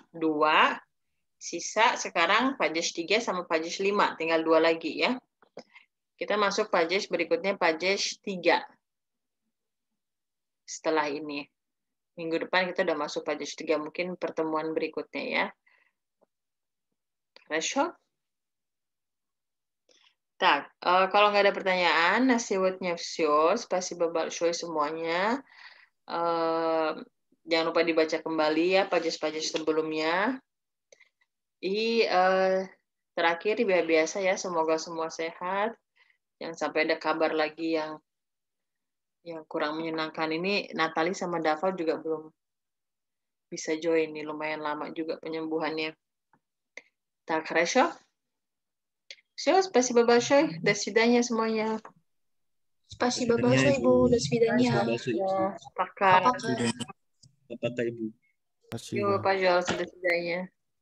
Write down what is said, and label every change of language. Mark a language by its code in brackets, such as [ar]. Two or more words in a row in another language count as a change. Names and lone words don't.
[id] 2, Sisa sekarang pages 3 sama pages 5. Tinggal 2 lagi ya. Kita masuk pages berikutnya, pages 3. Setelah ini. Minggu depan kita udah masuk pages 3. Mungkin pertemuan berikutnya ya. [ru] Хорошо? Так, [id] kalau nggak ada pertanyaan, [ru] на сегодня все. Спасибо большое [id] semuanya. Jangan lupa dibaca kembali ya pages-pages sebelumnya. Terakhir biasa ya, semoga semua sehat. Jangan sampai ada kabar lagi yang kurang menyenangkan. Ini Natali sama Dava juga belum bisa join nih, lumayan lama juga penyembuhannya. [ru] Так, хорошо? Все, спасибо большое. До свидания semuanya. Spasiba большое, Ibu. До свидания. Пока. Пока. [id] Apakah Ibu? [ru] Спасибо. Yuk, пожалуйста, до свидания.